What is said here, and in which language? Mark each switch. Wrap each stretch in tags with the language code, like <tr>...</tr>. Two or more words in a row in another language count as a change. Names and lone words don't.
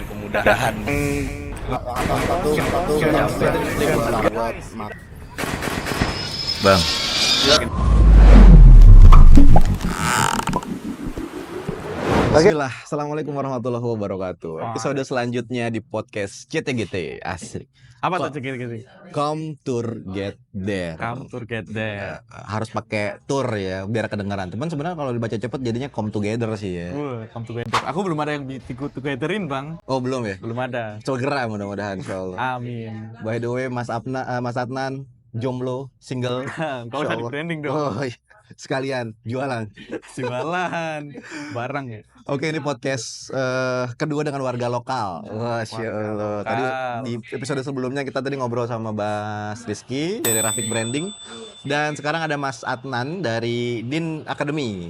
<id>mudah-mudahan Bang.</id> <ar>بسم الله، السلام عليكم ورحمة الله وبركاته.</ar> <id>Episode selanjutnya di podcast CTGT. Asik. Apa tuh CTGT?</id> <en>Come Together. Come Together.</en> <id>Harus pakai tour ya, biar kedengaran. Teman sebenarnya kalau dibaca cepet jadinya</id> <en>Come Together</en> <id>sih ya.</id> <en>Come Together.</en> <id>Aku belum ada yang togetherin, Bang. Oh belum ya? Belum ada. Segera mudah-mudahan insyaallah. Amin.</id> <en>By the way,</en> <id>Mas Adnan, jomblo, single. Kau udah di branding dong. Oh, iya. Sekalian jualan. Jualan barang ya. Oke, ini podcast kedua dengan warga lokal.</id> <ar>ما شاء الله.</ar> <id>Tadi di episode sebelumnya kita tadi ngobrol sama Mas Rizky dari Rafiq Branding, dan sekarang ada Mas Adnan dari Din Academy.</id>